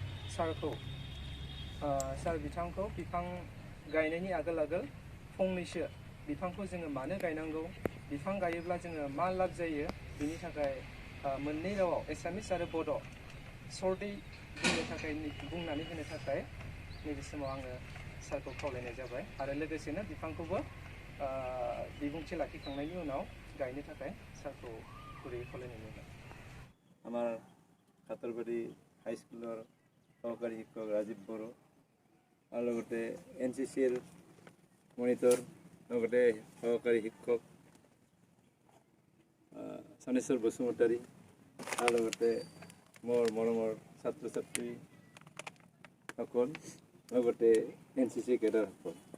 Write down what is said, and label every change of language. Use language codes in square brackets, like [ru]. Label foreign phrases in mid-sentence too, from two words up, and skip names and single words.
[brx] सार बिथांखौ बिफां गायनायनि आगोल फंनैसो बिफांखौ जोङो मानो गायनांगौ बिफां गायोब्ला जोङो मा लाब जायो बिनि थाखाय मोननै रावाव एसामिस आरो बड' सर्टै बुंनानै होनो थाखाय नैबे समाव आङो सारखौ खावलायनाय जाबाय आरो लोगोसेनो बिफांखौबो बिबुंथि लाखिखांनायनि उनाव गायनो थाखाय सारखौ गुरैयै खावलायनाय जाबाय। [as] আমাৰ কাতৰবাৰী হাইস্কুলৰ সহকাৰী শিক্ষক ৰাজীৱ বড়ো আৰু লগতে NCCৰ মনিটৰ লগতে সহকাৰী শিক্ষক চানেশ্বৰ বসুমতাৰী আৰু লগতে মোৰ মৰমৰ ছাত্ৰ ছাত্ৰীসকল লগতে NCC কেডাৰসকল